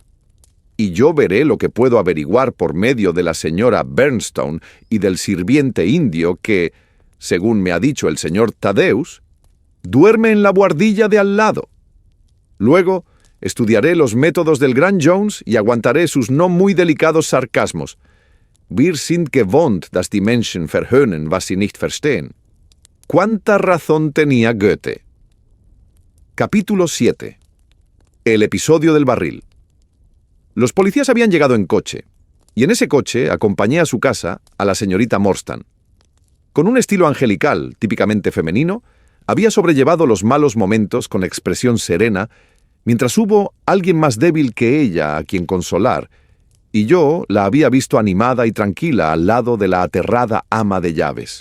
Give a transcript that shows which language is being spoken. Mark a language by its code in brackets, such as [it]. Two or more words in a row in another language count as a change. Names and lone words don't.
[es] Y yo veré lo que puedo averiguar por medio de la señora Bernstone y del sirviente indio que, según me ha dicho el señor Thaddeus, duerme en la buhardilla de al lado. Luego estudiaré los métodos del gran Jones y aguantaré sus no muy delicados sarcasmos. [de] Wir sind gewohnt, dass die Menschen verhöhnen, was sie nicht verstehen. [es] ¿Cuánta razón tenía Goethe? Capítulo 7. El episodio del barril. Los policías habían llegado en coche, y en ese coche acompañé a su casa a la señorita Morstan. Con un estilo angelical, típicamente femenino, había sobrellevado los malos momentos con expresión serena, mientras hubo alguien más débil que ella a quien consolar, y yo la había visto animada y tranquila al lado de la aterrada ama de llaves.